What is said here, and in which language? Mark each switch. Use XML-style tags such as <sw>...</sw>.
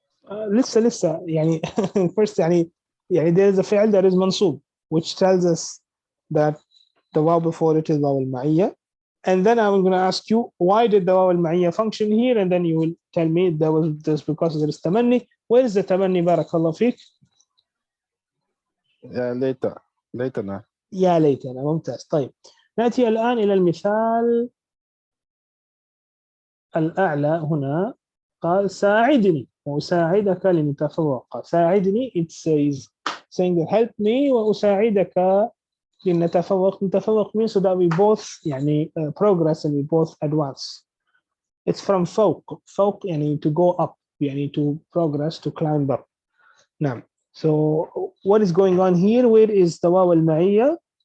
<en>لسه first there is a فعل, there is منصوب, which tells us that the واو before it is واو المعية. And then I'm going to ask you, why did the واو المعية function here? And then you will tell me there was this because there is تمني. Where is the تمني</en> <ar>بارك الله فيك? ليتنا. يا ليتنا. ممتاز. طيب نأتي الآن إلى المثال الأعلى. هنا قال ساعدني وأساعدك لنتفوق.</ar> <en>ساعدني, it says saying help me</en> <ar>وأساعدك لنتفوق.</ar> <en>نتفوق means so that we both progress and we both advance. It's from فوق to go up, to progress, to climb up. Now, so what is going on here? Where is the واو المعية?</en>